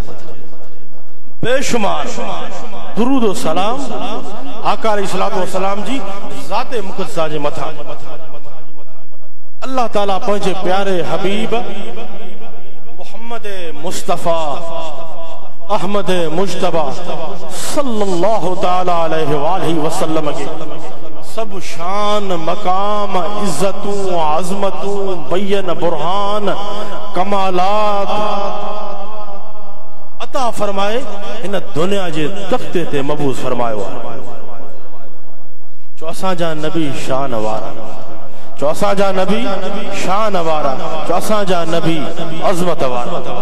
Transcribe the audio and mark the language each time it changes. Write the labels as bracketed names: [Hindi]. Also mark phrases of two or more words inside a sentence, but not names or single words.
[Sindhi] बेशुमार दुरूद व सलाम आका [Arabic] عليه الصلاة والسلام [Sindhi] जी ज़ाते मुक़द्दसा जे मथा। अल्लाह ताला पंहिंजे प्यारे हबीब मुहम्मद मुस्तफ़ा अहमद मुज्तबा [Arabic] صلى الله تعالى عليه وسلم [Sindhi] के सब शान मकाम इज्जतूं आज़मतूं बयन बुरहान कमालात अता फरमाए इन दुनिया जे तख्ते ते मबूस फरमायो आहे। जो असांजा नबी शान वारा, जो असांजा नबी शान वारा, जो असांजा नबी अज़मत वारा।